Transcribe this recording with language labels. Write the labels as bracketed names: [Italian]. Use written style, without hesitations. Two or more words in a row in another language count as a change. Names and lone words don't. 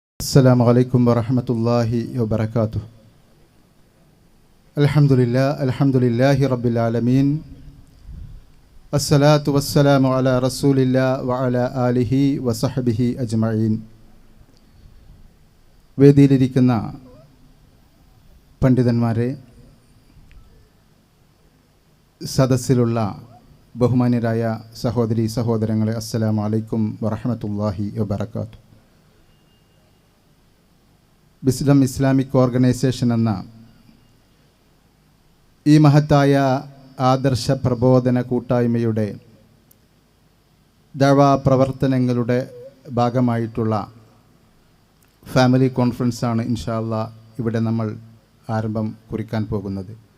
[Arabic] السلام عليكم ورحمة الله وبركاته. الحمد لله رب العالمين. الصلاة والسلام على رسول الله وعلى آله وصحبه أجمعين. [Malayalam] വേദിയിലിരിക്കുന്ന പണ്ഡിതന്മാരെ, സദസ്സിലുള്ള ബഹുമാന്യരായ സഹോദരി സഹോദരങ്ങളെ, [Arabic] السلام عليكم ورحمة الله وبركاته. [Malayalam] വിസ്ഡം ഇസ്ലാമിക് ഓർഗനൈസേഷൻ എന്ന ഈ മഹത്തായ ആദർശ പ്രബോധന കൂട്ടായ്മയുടെ ദഅ്വാ പ്രവർത്തനങ്ങളുടെ ഭാഗമായിട്ടുള്ള [English] family conference ആണ് [Arabic] إن شاء الله [Malayalam] ഇവിടെ നമ്മൾ ആരംഭം കുറിക്കാൻ പോകുന്നത്.